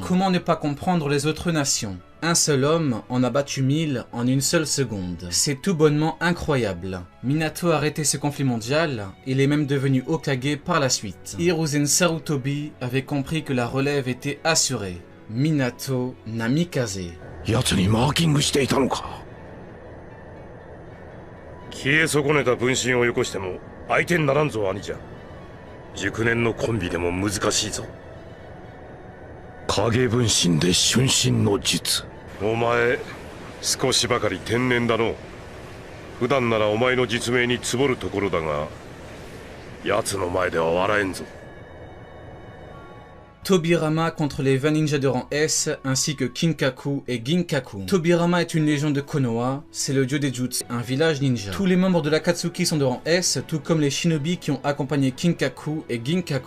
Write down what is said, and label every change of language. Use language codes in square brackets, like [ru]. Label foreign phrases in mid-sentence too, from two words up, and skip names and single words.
[fr] Comment ne pas comprendre les autres nations? Un seul homme en a battu 1000 en une seule seconde. C'est tout bonnement incroyable. Minato a arrêté ce conflit mondial, il est même devenu Hokage par la suite. Hiruzen Sarutobi avait compris que la relève était assurée. Minato Namikaze. [ja] 奴にマーキングしていたのか。消え損ねた分身をよこしても相手にならんぞ兄者。熟年のコンビでも難しいぞ。影分身で瞬身の術。お前少しばかり天然だの。普段ならお前の実名につぼるところだが、奴の前では笑えんぞ。 [fr] Tobirama contre les 20 ninjas de rang S, ainsi que Kinkaku et Ginkaku. Tobirama est une légion de Konoha, c'est le dieu des jutsu, un village ninja. Tous les membres de l'Akatsuki sont de rang S, tout comme les shinobi qui ont accompagné Kinkaku et Ginkaku.